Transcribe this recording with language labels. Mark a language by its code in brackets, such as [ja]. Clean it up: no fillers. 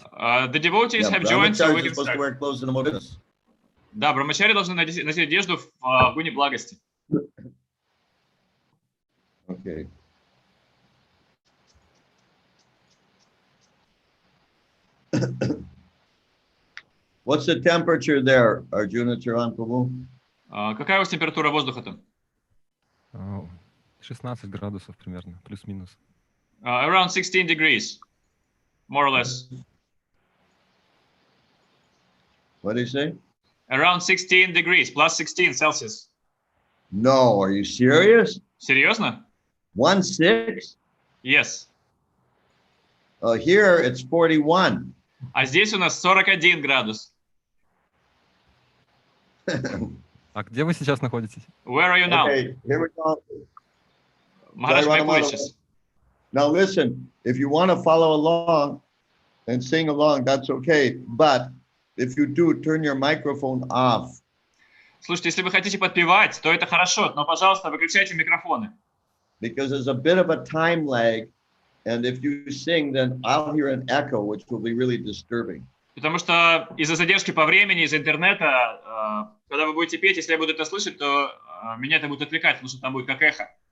[en] The devotees have joined, so we can start. [ru] Да, брамачари должны носить одежду в гуне благости. [en] Okay. What's the temperature there, Arjuna Charan Prabhu? [ru] Какая у вас температура воздуха там? 16 градусов примерно, плюс-минус. [en] Around 16 degrees, more or less. What did he say? Around 16 degrees, plus 16 Celsius. No, are you serious? [ru] Серьезно? [en] 1.6? Yes. Here it's 41. [ru] А здесь у нас 41 градус. А где вы сейчас находитесь? [en] Where are you now? Okay, here we go. Махарадж, may I please just... Now listen, if you want to follow along and sing along, that's okay. But if you do, turn your microphone off. [ru] Слушайте, если вы хотите подпевать, то это хорошо, но, пожалуйста, выключайте микрофоны. [en] Because there's a bit of a time lag, and if you sing, then I'll hear an echo, which will be really disturbing. [ru] Потому что из-за задержки по времени, из-за интернета, когда вы будете петь, если я буду это слышать, то меня это будет отвлекать, потому что там будет как эхо.